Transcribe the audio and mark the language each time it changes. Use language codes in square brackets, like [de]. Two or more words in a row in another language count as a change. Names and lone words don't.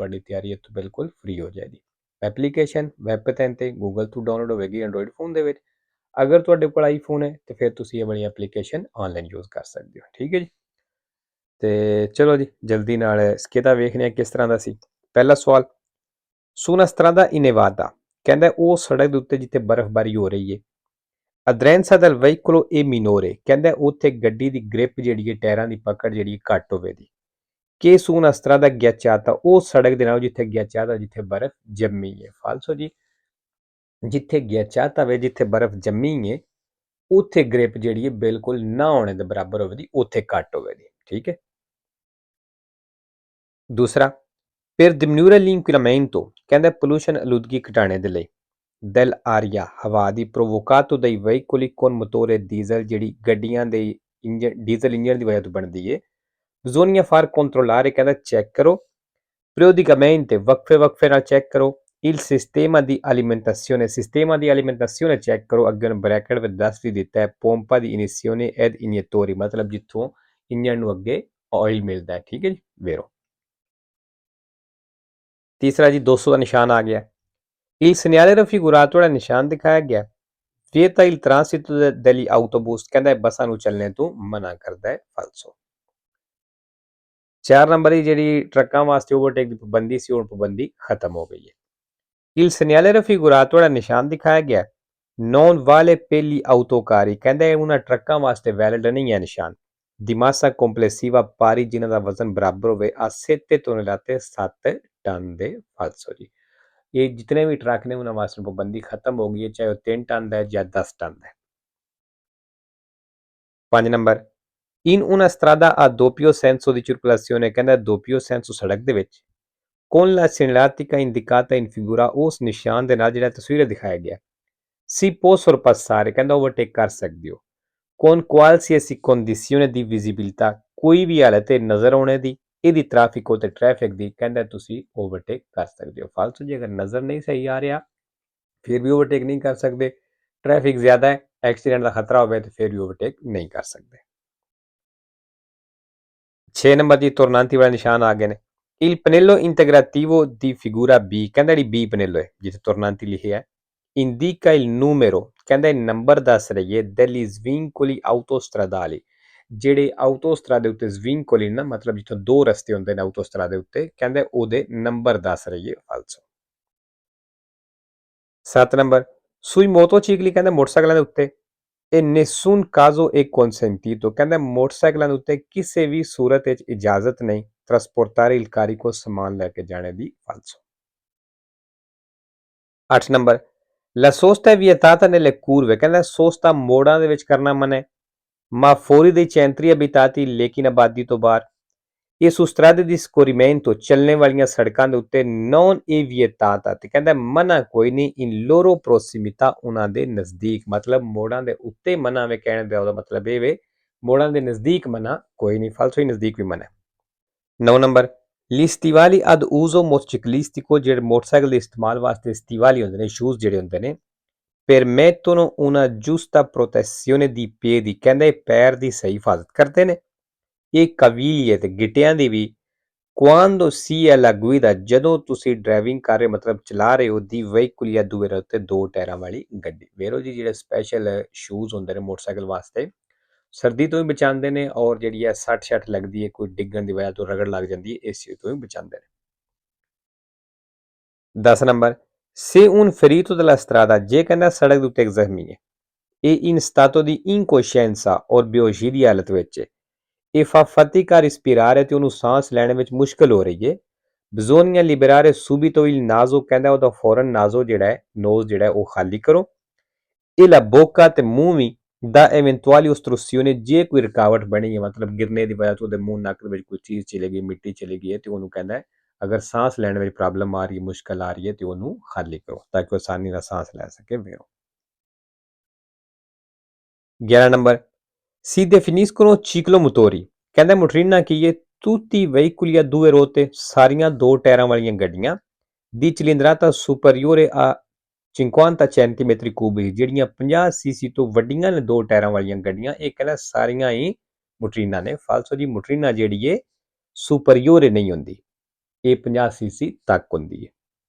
[pa] ਤੁਹਾਡੀ ਤਿਆਰੀ ਇੱਥੋਂ ਬਿਲਕੁਲ ਫ੍ਰੀ ਹੋ ਜਾਏਗੀ। ਐਪਲੀਕੇਸ਼ਨ ਵੈਬ ਪੈਨ ਤੇ ਗੂਗਲ ਤੋਂ ਡਾਊਨਲੋਡ ਹੋਵੇਗੀ ਐਂਡਰੋਇਡ ਫੋਨ ਦੇ ਵਿੱਚ। ਅਗਰ ਤੁਹਾਡੇ ਕੋਲ ਆਈਫੋਨ ਹੈ ਤੇ ਫਿਰ ਤੁਸੀਂ ਇਹ ਵਾਲੀ ਐਪਲੀਕੇਸ਼ਨ ਆਨਲਾਈਨ ਯੂਜ਼ ਕਰ ਸਕਦੇ ਹੋ। ਠੀਕ ਹੈ ਜੀ, ਤੇ ਚਲੋ ਜੀ ਜਲਦੀ ਨਾਲ ਸਕੇਦਾ ਵੇਖਦੇ ਹਾਂ ਕਿਸ ਤਰ੍ਹਾਂ ਦਾ ਸੀ। ਪਹਿਲਾ ਸਵਾਲ, [it] su una strada innevata, [pa] ਕਹਿੰਦਾ ਉਹ ਸੜਕ ਦੇ ਉੱਤੇ ਜਿੱਥੇ ਬਰਫ਼ਬਾਰੀ ਹੋ ਰਹੀ ਹੈ। [it] aderenza del veicolo e minore, [pa] ਕਹਿੰਦਾ ਉੱਥੇ ਗੱਡੀ ਦੀ ਗ੍ਰਿਪ ਜਿਹੜੀ ਹੈ, ਟਾਇਰਾਂ ਦੀ ਪਕੜ ਜਿਹੜੀ ਘੱਟ ਹੋਵੇਗੀ। [it] ਕਿ su una strada ghiacciata, [pa] ਉਹ ਸੜਕ ਦੇ ਨਾਲ ਜਿੱਥੇ ghiacciata ਜਿੱਥੇ ਬਰਫ਼ ਜੰਮੀ ਹੈ। ਫਾਲਸੋ ਜੀ, ਜਿੱਥੇ ghiacciata ਵੇ ਜਿੱਥੇ ਬਰਫ਼ ਜੰਮੀ ਹੈ ਉੱਥੇ ਗ੍ਰਿਪ ਜਿਹੜੀ ਹੈ ਬਿਲਕੁਲ ਨਾ ਹੋਣੇ ਦੇ ਬਰਾਬਰ ਹੋਵੇਗੀ, ਉੱਥੇ ਘੱਟ ਹੋਵੇਗੀ। ਠੀਕ ਹੈ। ਦੂਸਰਾ, [it] per diminuire l'inquinamento, [pa] ਕਹਿੰਦਾ ਪੋਲੂਸ਼ਨ ਆਲੂਦਗੀ ਘਟਾਣੇ ਦੇ ਲਈ dell'aria, ਹਵਾ ਦੀ [it] provocato dai veicoli con motore diesel, [pa] ਜਿਹੜੀ ਗੱਡੀਆਂ ਦੇ ਇੰਜਨ ਡੀਜ਼ਲ ਇੰਜਨ ਦੀ ਵਜ੍ਹਾ ਤੋਂ ਬਣਦੀ ਹੈ। [it] bisogna far controllare, [pa] ਕਹਿੰਦਾ ਚੈੱਕ ਕਰੋ periodicamente, ਵਕਫੇ ਨਾਲ ਚੈੱਕ ਕਰੋ [it] il sistema di alimentazione, sistema di alimentazione [pa] ਚੈੱਕ ਕਰੋ। ਅੱਗੇ ਬ੍ਰੈਕਟ ਵਿੱਚ ਦੱਸ ਵੀ ਦਿੱਤਾ ਹੈ [it] pompa di inizione ed iniettori, [pa] ਮਤਲਬ ਜਿੱਥੋਂ ਇੰਜਨ ਨੂੰ ਅੱਗੇ ਆਇਲ ਮਿਲਦਾ ਹੈ। ਠੀਕ ਹੈ ਜੀ, ਵੇਰੋ। ਤੀਸਰਾ ਜੀ, 200 ਦਾ ਨਿਸ਼ਾਨ ਆ ਗਿਆ। [it] il segnale raffigurato, [pa] ਜਿਹੜਾ ਨਿਸ਼ਾਨ ਦਿਖਾਇਆ ਗਿਆ [it] vieta il transito degli autobus, [pa] ਕਹਿੰਦਾ ਬੱਸਾਂ ਨੂੰ ਚੱਲਣੇ ਤੋਂ ਮਨਾ ਕਰਦਾ ਹੈ। ਫਾਲਸੋ। 4 ਨੰਬਰ ਦੀ ਜਿਹੜੀ ਟਰੱਕਾਂ ਵਾਸਤੇ ਓਵਰਟੇਕ ਦੀ ਪਾਬੰਦੀ ਸੀ, ਹੁਣ ਪਾਬੰਦੀ ਖਤਮ ਹੋ ਗਈ ਹੈ। [it] il segnale raffigurato, [pa] ਜਿਹੜਾ ਨਿਸ਼ਾਨ ਦਿਖਾਇਆ ਗਿਆ [it] non vale per gli autocarri, [pa] ਕਹਿੰਦਾ ਇਹ ਉਹਨਾਂ ਟਰੱਕਾਂ ਵਾਸਤੇ ਵੈਲਿਡ ਨਹੀਂ ਹੈ ਨਿਸ਼ਾਨ। [it] di massa complessiva [pa] ਭਾਰੀ ਜਿਨ੍ਹਾਂ ਦਾ ਵਜ਼ਨ ਬਰਾਬਰ ਹੋਵੇ [it] a 7 tonnellate, [pa] 7 ਟਨ ਦੇ। ਫਾਲਸੋ ਜੀ, ਇਹ ਜਿਤਨੇ ਵੀ ਟਰੱਕ ਨੇ ਉਹਨਾਂ ਵਾਸਤੇ ਪਾਬੰਦੀ ਖਤਮ ਹੋ ਗਈ ਹੈ, ਚਾਹੇ ਉਹ 3 ਟਨ ਦਾ ਹੈ ਜਾਂ 10 ਟਨ ਦਾ ਹੈ। 5 ਨੰਬਰ, [it] in una strada a doppio senso di circolazione, ਕਹਿੰਦਾ doppio senso [pa] ਸੜਕ ਦੇ ਵਿੱਚ [it] con la segnaletica indicata in figura, [pa] ਉਸ ਨਿਸ਼ਾਨ ਦੇ ਨਾਲ ਜਿਹੜਾ ਤਸਵੀਰ ਦਿਖਾਇਆ ਗਿਆ [it] si può sorpassare, [pa] ਕਹਿੰਦਾ ਓਵਰਟੇਕ ਕਰ ਸਕਦੇ ਹੋ [it] con qualsiasi condizione di visibilità, [pa] ਕੋਈ ਵੀ ਹਾਲਤ ਹੈ ਨਜ਼ਰ ਆਉਣੇ ਦੀ, ਇਹਦੀ ਟ੍ਰੈਫਿਕ ਤੇ ਟ੍ਰੈਫਿਕ ਦੀ, ਕਹਿੰਦਾ ਤੁਸੀਂ ਓਵਰਟੇਕ ਕਰ ਸਕਦੇ ਹੋ। ਫਾਲਤੂ ਜੀ, ਅਗਰ ਨਜ਼ਰ ਨਹੀਂ ਸਹੀ ਆ ਰਿਹਾ ਫਿਰ ਵੀ ਓਵਰਟੇਕ ਨਹੀਂ ਕਰ ਸਕਦੇ। ਟ੍ਰੈਫਿਕ ਜ਼ਿਆਦਾ ਹੈ, ਐਕਸੀਡੈਂਟ ਦਾ ਖਤਰਾ ਹੋਵੇ ਤੇ ਫਿਰ ਵੀ ਓਵਰਟੇਕ ਨਹੀਂ ਕਰ ਸਕਦੇ। 6 ਨੰਬਰ ਦੀ ਤੁਰਨਾਂਤੀ ਵਾਲੇ ਨਿਸ਼ਾਨ ਆ ਗਏ ਨੇ। [it] il pannello integrativo di figura B, [pa] ਕਹਿੰਦਾ ਜਿਹੜੀ B ਪਨੇਲੋ ਹੈ ਜਿੱਥੇ ਤੁਰਨਾਂਤੀ ਲਿਖਿਆ ਹੈ [it] indica il numero, [pa] ਕਹਿੰਦਾ ਨੰਬਰ ਦੱਸ ਰਹੀ ਹੈ [it] degli svincoli autostradali, [pa] ਜਿਹੜੇ ਆਊਟੋਸਟਰਾ ਦੇ ਉੱਤੇ ਸਵਿੰਕੋਲੀ ਨਾ, ਮਤਲਬ ਜਿੱਥੋਂ ਦੋ ਰਸਤੇ ਹੁੰਦੇ ਨੇ ਆਊਟੋਸਟਰਾ ਦੇ ਉੱਤੇ, ਕਹਿੰਦੇ ਉਹਦੇ ਨੰਬਰ ਦੱਸ ਰਹੀ ਹੈ। ਫਾਲਸੋ। 7 ਨੰਬਰ, [it] sui motocicli, [pa] ਕਹਿੰਦਾ ਮੋਟਰਸਾਈਕਲਾਂ ਦੇ ਉੱਤੇ [it] e nessun caso è consentito, [pa] ਕਹਿੰਦਾ ਮੋਟਰਸਾਈਕਲਾਂ ਦੇ ਉੱਤੇ ਕਿਸੇ ਵੀ ਸੂਰਤ ਵਿੱਚ ਇਜਾਜ਼ਤ ਨਹੀਂ [it] trasportare il carico, [pa] ਸਮਾਨ ਲੈ ਕੇ ਜਾਣੇ ਦੀ। ਫਾਲਸੋ। 8 ਨੰਬਰ, [it] la sosta è vietata nelle curve, [pa] ਕਹਿੰਦਾ ਸੋਸਤਾ ਮੋੜਾਂ ਦੇ ਵਿੱਚ ਕਰਨਾ ਮਨਾ ਹੈ [it] ma fuori dei centri abitati, [pa] ਲੇਕਿਨ ਆਬਾਦੀ ਤੋਂ ਬਾਹਰ। [it] ਇਹ su strade di scorrimento, [pa] ਚੱਲਣੇ ਵਾਲੀਆਂ ਸੜਕਾਂ ਦੇ ਉੱਤੇ [it] non è vietata, [pa] ਤੇ ਕਹਿੰਦਾ ਮਨਾ ਕੋਈ ਨਹੀਂ [it] in loro prossimità, [pa] ਉਹਨਾਂ ਦੇ ਨਜ਼ਦੀਕ, ਮਤਲਬ ਮੋੜਾਂ ਦੇ ਉੱਤੇ ਮਨਾ ਵੇ, ਕਹਿਣ ਦਾ ਉਹਦਾ ਮਤਲਬ ਇਹ ਵੇ ਮੋੜਾਂ ਦੇ ਨਜ਼ਦੀਕ ਮਨਾ ਕੋਈ ਨਹੀਂ। ਫਾਲਸੋ ਹੀ ਨਜ਼ਦੀਕ ਵੀ ਮਨਾ। 9 ਨੰਬਰ, [it] gli stivali ad uso motociclistico, [pa] ਜਿਹੜੇ ਮੋਟਰਸਾਈਕਲ ਦੇ ਇਸਤੇਮਾਲ ਵਾਸਤੇ ਸਟੀਵਾਲੀ ਹੁੰਦੇ ਨੇ, ਸ਼ੂਜ਼ ਜਿਹੜੇ ਹੁੰਦੇ ਨੇ [it] permettono una giusta protezione di piedi, [pa] ਕਹਿੰਦਾ ਇਹ ਪੈਰ ਦੀ ਸਹੀ ਹਿਫਾਜ਼ਤ ਕਰਦੇ ਨੇ। ਇਹ ਕਵੀਲੀਏ ਤੇ ਗਿੱਟਿਆਂ ਦੀ ਵੀ [it] quando si è alla guida, [pa] ਜਦੋਂ ਤੁਸੀਂ ਡਰਾਈਵਿੰਗ ਕਰ ਰਹੇ ਮਤਲਬ ਚਲਾ ਰਹੇ ਹੋ ਦੀ ਵਹੀਕਲ ਜਾਂ ਦੂਏ ਉੱਤੇ ਦੋ ਟਾਇਰਾਂ ਵਾਲੀ ਗੱਡੀ। ਵੇਰੋ ਜੀ, ਜਿਹੜੇ ਸਪੈਸ਼ਲ ਸ਼ੂਜ਼ ਹੁੰਦੇ ਨੇ ਮੋਟਰਸਾਈਕਲ ਵਾਸਤੇ ਸਰਦੀ ਤੋਂ ਵੀ ਬਚਾਉਂਦੇ ਨੇ ਔਰ ਜਿਹੜੀ ਹੈ ਸੱਟ ਛੱਟ ਲੱਗਦੀ ਹੈ ਕੋਈ ਡਿੱਗਣ ਦੀ ਵਜ੍ਹਾ ਤੋਂ ਰਗੜ ਲੱਗ ਜਾਂਦੀ ਹੈ ਇਸ ਚੀਜ਼ ਤੋਂ ਵੀ ਬਚਾਉਂਦੇ ਨੇ। 10 ਨੰਬਰ [it] se un ferito della strada [pa] ਜੇ ਕਹਿੰਦਾ ਸੜਕ ਦੇ ਉੱਤੇ ਇੱਕ ਜ਼ਖਮੀ ਹੈ ਇਹ [it] in stato di incoscienza [pa] ਔਰ ਬੇਹੋਸ਼ੀ ਦੀ ਹਾਲਤ ਵਿੱਚ ਹੈ [it] e fa fatica a respirare [pa] ਤੇ ਉਹਨੂੰ ਸਾਹ ਲੈਣ ਵਿੱਚ ਮੁਸ਼ਕਲ ਹੋ ਰਹੀ ਹੈ [it] bisogna liberare subito il naso [pa] ਕਹਿੰਦਾ ਉਹਦਾ ਫੌਰਨ ਨਾਜ਼ੋ ਜਿਹੜਾ ਹੈ ਨੋਜ਼ ਜਿਹੜਾ ਹੈ ਉਹ ਖਾਲੀ ਕਰੋ [it] e la bocca [pa] ਤੇ ਮੂੰਹ ਵੀ ਦਾ [it] eventuali ostruzione [pa] ਜੇ ਕੋਈ ਰੁਕਾਵਟ ਬਣੀ ਹੈ ਮਤਲਬ ਗਿਰਨੇ ਦੀ ਵਜ੍ਹਾ ਤੋਂ ਉਹਦੇ ਮੂੰਹ ਨੱਕ ਦੇ ਵਿੱਚ ਕੋਈ ਚੀਜ਼ ਚਲੀ ਗਈ ਮਿੱਟੀ ਚਲੀ ਗਈ ਹੈ ਤੇ ਉਹਨੂੰ ਕਹਿੰਦਾ ਹੈ ਅਗਰ ਸਾਂਸ ਲੈਣ ਵਿੱਚ ਪ੍ਰੋਬਲਮ ਆ ਰਹੀ ਹੈ ਮੁਸ਼ਕਲ ਆ ਰਹੀ ਹੈ ਤੇ ਉਹਨੂੰ ਖਾਲੀ ਕਰੋ ਤਾਂ ਕਿ ਉਹ ਆਸਾਨੀ ਨਾਲ ਸਾਂਸ ਲੈ ਸਕੇ ਵੇਰੋ। 11 ਨੰਬਰ [it] si definiscono ciclomotori [pa] ਕਹਿੰਦਾ ਮੋਟਰੀਨਾ ਕੀ ਹੈ [it] tutti i veicoli a due ruote [pa] ਸਾਰੀਆਂ ਦੋ ਟਾਇਰਾਂ ਵਾਲੀਆਂ ਗੱਡੀਆਂ ਦੀ [it] cilindrata superiore a 50 centimetri cubi [pa] ਜਿਹੜੀਆਂ 50 ਸੀਸੀ ਤੋਂ ਵੱਡੀਆਂ ਨੇ ਦੋ ਟਾਇਰਾਂ ਵਾਲੀਆਂ ਗੱਡੀਆਂ ਇਹ ਕਹਿੰਦਾ ਸਾਰੀਆਂ ਹੀ ਮੋਟਰੀਨਾ ਨੇ ਫਾਲਸੋ ਦੀ ਮੋਟਰੀਨਾ ਜਿਹੜੀ ਹੈ ਸੁਪਰੀਓਰੇ ਨਹੀਂ ਹੁੰਦੀ ਇਹ 50 ਸੀਸੀ ਤੱਕ ਹੁੰਦੀ ਹੈ।